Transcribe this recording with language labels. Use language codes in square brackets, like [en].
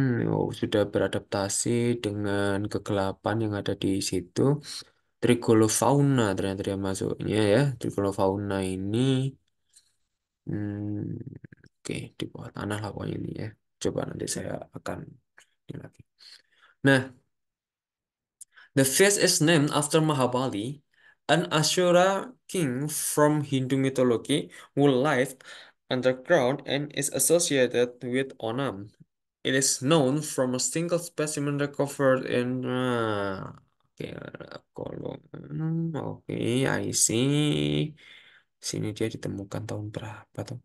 [id] Oh, sudah beradaptasi dengan kegelapan yang ada di situ. Trigolofauna ternyata dia masuknya ya. Trigolofauna ini, hmm, oke, di bawah tanah lah pokoknya ini ya. Coba nanti saya akan ini lagi. Nah, [en] the fish is named after Mahabali, an Ashura king from Hindu mythology who lived underground and is associated with Onam. It is known from a single specimen recovered in [id] oke kolom. [en] Oke, I see. [id] Sini dia ditemukan tahun berapa tuh?